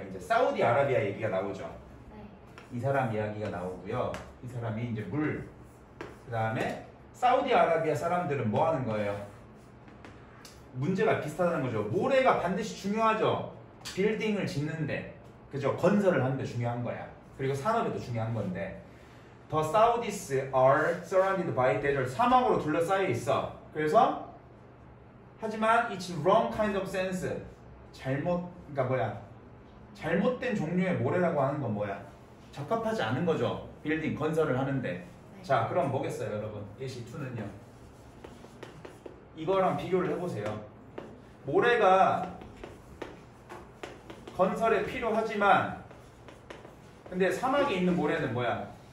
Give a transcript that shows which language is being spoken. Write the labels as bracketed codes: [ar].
[ko] 이제 사우디아라비아 얘기가 나오죠. 이 사람 이야기가 나오고요. 이 사람이 이제 그 다음에 사우디아라비아 사람들은 뭐 하는 거예요? 문제가 비슷하다는 거죠. 모래가 반드시 중요하죠. 빌딩을 짓는데, 그죠? 건설을 하는데 중요한 거야. 그리고 산업에도 중요한 건데, [en] The Saudis are surrounded by desert. [ko] 사막으로 둘러싸여 있어. 그래서 하지만 [en] it's wrong kind of sense. [ko] 그러니까 뭐야? 잘못된 종류의 모래라고 하는 건 뭐야? 적합하지 않은 거죠. 빌딩 건설을 하는데. 자, 그럼 뭐겠어요, 여러분? 예시 2는요. 이거랑 비교를 해보세요. 모래가 건설에 필요하지만 근데 사막에 있는 모래는 뭐야?